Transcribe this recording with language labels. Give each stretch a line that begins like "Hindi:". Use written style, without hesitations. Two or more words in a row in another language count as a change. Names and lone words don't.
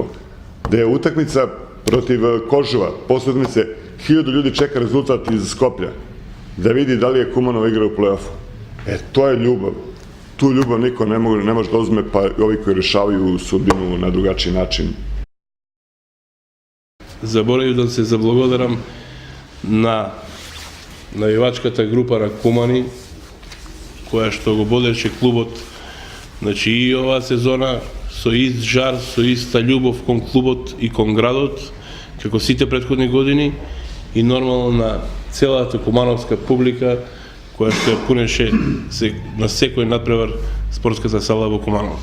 Serbian: Da je utakmica protiv Kožova, posle utakmice 1000 ljudi čeka rezultat iz Skoplja, da vidi da li je Kumanova igra u play-offu. To je ljubav. Tu ljubav niko ne može da uzme, pa i ovi koji rešavaju sudbinu na drugačiji način.
Macedonian: Заборавив да се заблагодарам на навивачката група на Кумани, која што го бодеше клубот, значи и оваа сезона со ист жар, со иста љубов кон клубот и кон градот, како сите претходни години, и нормално на целата кумановска публика, која што ја пунеше на секој надпревар спортската сала во Куманово.